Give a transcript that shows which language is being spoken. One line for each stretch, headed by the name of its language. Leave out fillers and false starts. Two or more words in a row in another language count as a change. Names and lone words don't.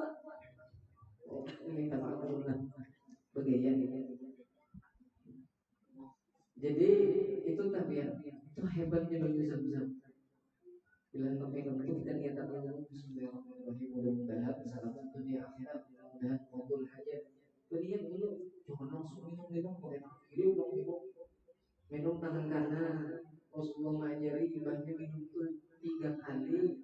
Banjar: Oh, ini tak apa begaya ini. Jadi itu tabiat, itu hebatnya banyu Zam-Zam.
Indonesian: Bila minum itu kita niatkan dengan Bismillahirrahmanirrahim, mudah-mudahan selamat dunia akhirat, mudah-mudahan kabul hajat. Berniat dulu, jangan langsung minum pakai tangan kiri, minum tangan kanan. Rasulullah mengajari ibahnya minum itu 3 kali.